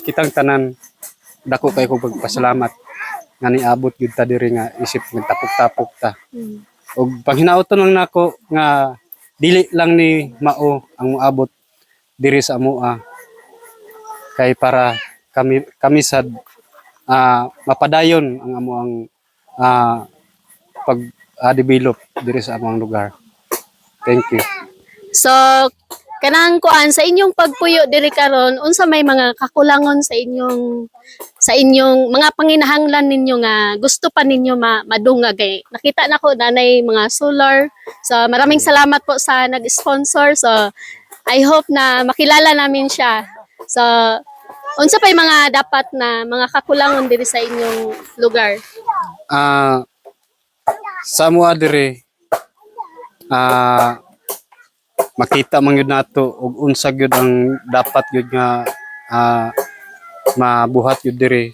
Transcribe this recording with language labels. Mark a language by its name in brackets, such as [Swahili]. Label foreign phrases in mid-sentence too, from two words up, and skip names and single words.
[Cebuano] kitang tanan dako kay ko pagpasalamat nga niabot gyud ta diri nga isip nagtapok-tapok ta ug panghinaoton lang nako nga dili lang ni mao ang moabot diri sa amoa kay para kami sad mapadayon ang amoang pag develop diri sa among lugar. [English] Thank you. [Cebuano] So kanang kuan sa inyong pagpuyo diri karon unsa may mga kakulangon sa inyong mga panginahanglan ninyo nga gusto pa ninyo madungag kay nakita nako nanay mga solar. [Filipino] So maraming salamat po sa nag-sponsor. So [English] I hope [Filipino] na makilala namin siya. [Cebuano] So unsa pay mga dapat na mga kakulangon diri sa inyong lugar? Sa amoa diri makita man gyud nato ug unsa gyud ang dapat gyud nga mabuhat gyud diri.